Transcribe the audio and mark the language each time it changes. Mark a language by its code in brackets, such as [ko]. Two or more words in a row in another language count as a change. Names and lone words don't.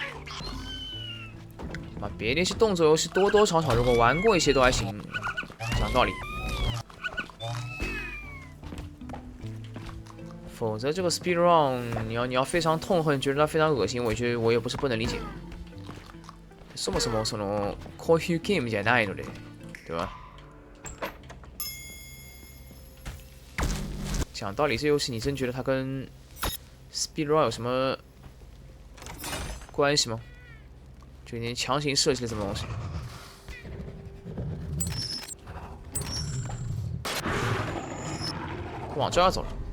[zh] 妈，别的一些动作游戏多多少少如果玩过一些都还行，讲道理。否则这个 [en] speed run [zh] 你要非常痛恨，觉得它非常恶心，我觉得我也不是不能理解。 [ja] そもそもこういうゲームじゃないので， [zh] 对吧？讲道理，这游戏你真觉得它跟 [en] speed run [zh] 有什么关系吗？就你强行设计了这么东西。往这儿走了。